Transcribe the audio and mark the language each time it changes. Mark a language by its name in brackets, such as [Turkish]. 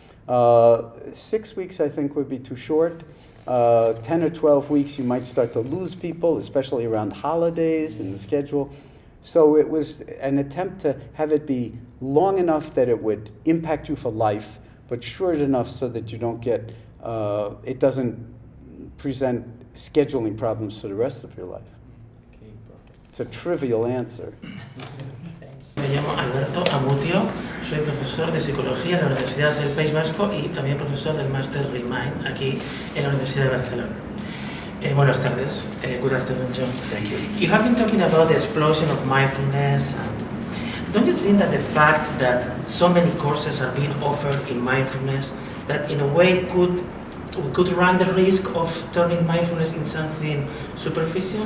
[English] 6 weeks, I think, would be too short. 10 or 12 weeks, you might start to lose people, especially around holidays and the schedule. So it was an attempt to have it be long enough that it would impact you for life, but short enough so that you don't get, it doesn't present scheduling problems for the rest of your life. Okay, perfect. It's a trivial answer. [Spanish] Me llamo Alberto Amutio, soy profesor de Psicología en la Universidad del País Vasco y también profesor del Máster Remind aquí en la Universidad de Barcelona. Buenas tardes. [English] Good afternoon, Jon. Thank you. You have been talking about the explosion of mindfulness. And don't you think that the fact that so many courses are being offered in mindfulness, that in a way could run the risk of turning mindfulness in something superficial?